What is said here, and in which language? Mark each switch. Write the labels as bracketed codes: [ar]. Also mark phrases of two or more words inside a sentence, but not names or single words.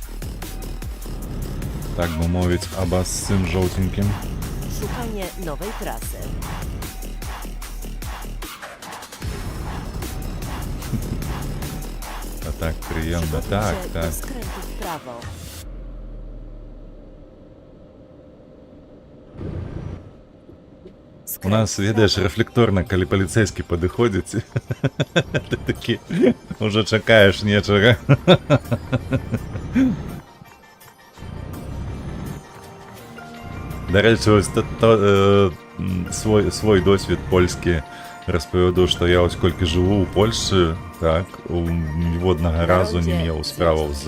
[be] Так бы мовіць, аба з цим жоўтенькім. [pl] Szukanie nowej trasy. [be] А так прыемна. Так, [pl] Przygotujcie [be] так. [pl] do skrętu w prawo. [be] У нас, ведаеш, рэфлекторна, калі паліцейскі падыходзіць, ты такі уже чакаеш нечага. Дарэчы, ось свой досвед польскі распавяду, што я ось колькі жыву ў Польшчы, так, ніводнага разу не меў справаў з